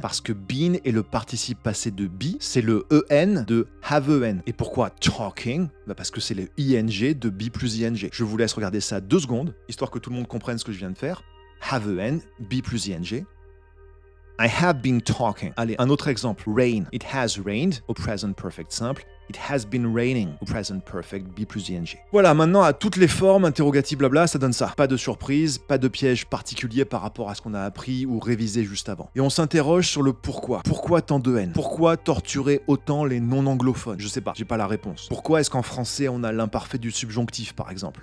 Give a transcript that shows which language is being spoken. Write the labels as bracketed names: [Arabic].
[French] Parce que been est le participe passé de be, c'est le en de have an. Et pourquoi talking? Parce que c'est le ing de be plus ing. Je vous laisse regarder ça 2 secondes, histoire que tout le monde comprenne ce que je viens de faire. [English] Have an, be plus ing. I have been talking. [French] Allez, un autre exemple. [English] Rain. It has rained, au present perfect simple. It has been raining au present perfect be plus ing. [French] Voilà, maintenant à toutes les formes, interrogatif blabla, ça donne ça. Pas de surprise, pas de piège particulier par rapport à ce qu'on a appris ou révisé juste avant. Et on s'interroge sur le pourquoi. Pourquoi tant de haine? Pourquoi torturer autant les non-anglophones? Je sais pas, j'ai pas la réponse. Pourquoi est-ce qu'en français on a l'imparfait du subjonctif par exemple?